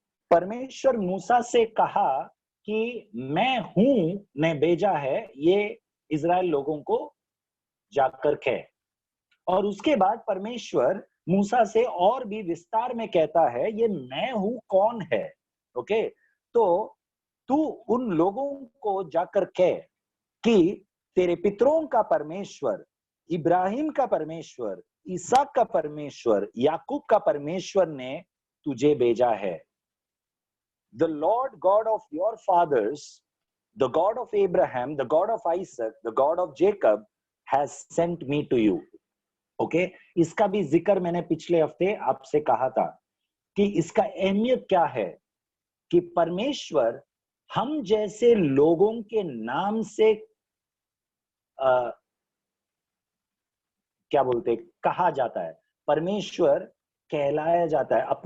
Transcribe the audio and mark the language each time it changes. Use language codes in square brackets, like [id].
[hi] परमेश्वर मूसा से कहा कि मैं हूं ने भेजा है ये इजराइल लोगों को जाकर कह, और उसके बाद परमेश्वर मूसा से और भी विस्तार में कहता है ये मैं हूं कौन है। ओके, तो तू उन लोगों को जाकर कह कि तेरे पितरों का परमेश्वर, इब्राहिम का परमेश्वर, इसहाक का परमेश्वर, याकूब का परमेश्वर ने तुझे भेजा है। [en] The Lord God of your fathers, the God of Abraham, the God of Isaac, the God of Jacob has sent me to you. [hi] Okay, इसका भी जिक्र मैंने पिछले हफ्ते आपसे कहा था कि इसका अहमियत क्या है कि परमेश्वर हम जैसे लोगों के नाम से क्या बोलते कहा जाता है, परमेश्वर कहलाया जाता है।